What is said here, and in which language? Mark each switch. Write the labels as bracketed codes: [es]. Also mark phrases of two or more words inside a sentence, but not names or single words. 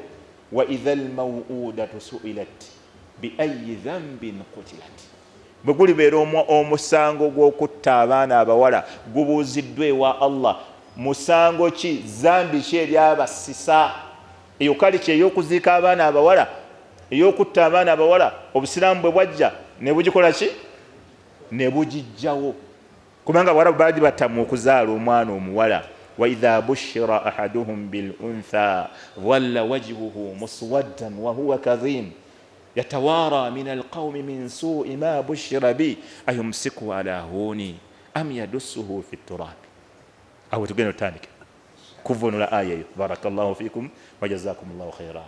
[ar] وإذا الموءودة سئلت بأي ذنب قتلت, [lg] bwe gulibeera omusango gw'okutta abaana abawala gubuuziddwa ewa Allah, musango ki, zambi ki eryabasisa? Eyo kale kye ey'okuziika abaana abawala, ey'okutta abaana abawala, obusiraamu bwe bwajja ne bugikola ki? Ne bugijjawo. Kubanga Abawarabu baali batamwa okuzaala omwana omuwala. [ar] وإذا بشر أحدهم بالأنثى ظل وجهه مسودا وهو كظيم يتوارى من القوم من سوء ما بشر به أيمسكه على هون أم يدسه في التراب. [lg] Awo tugenda otandike kuvunula aya eyo. [ar] بارك الله فيكم وجزاكم الله خيرا.